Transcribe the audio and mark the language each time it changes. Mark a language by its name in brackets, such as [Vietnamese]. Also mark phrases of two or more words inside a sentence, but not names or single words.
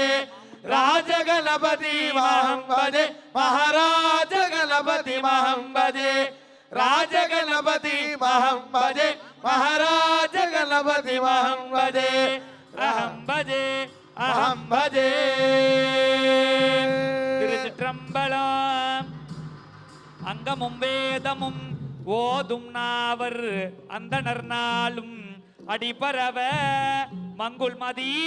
[Sanskrit] రాజ గణపతి మహం భజే మహారాజ గణపతి మహం భజే. రాజ గణపతి మహం భజే మహారాజ గణపతి మహం భజే. అహం భజే అహం భజే. [Tamil] திருச்சிற்றம்பலம். அங்கமும் வேதமும் ஓதும் நாவர் அந்தணர் நாளும் அடிபரவ மங்குள் மதி